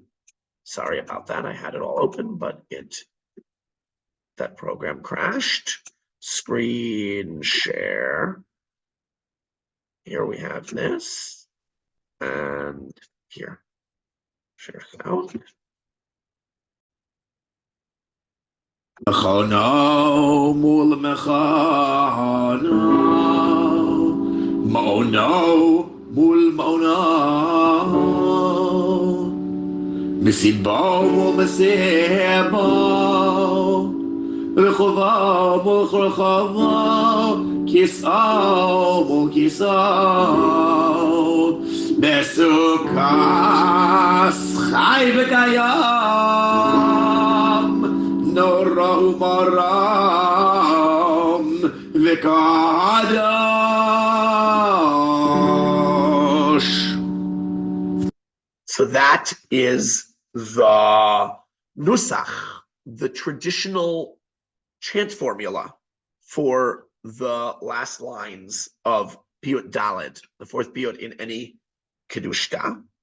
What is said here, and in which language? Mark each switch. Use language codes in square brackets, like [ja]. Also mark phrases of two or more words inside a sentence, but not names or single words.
[en] Sorry about that. I had it all open, but that program crashed. Screen share. Here we have this. And here, share sound. [he] מכונו מול מכונו, מעונו מול מעונו, מסבו מול מסבו, רחובו מול רחובו, כסאו מול כסאו, בשוקה חי וקים. [en] So that is the nusach, the traditional chant formula for the last lines of Piyyut Daled, the fourth Piyyut in any Kedushta.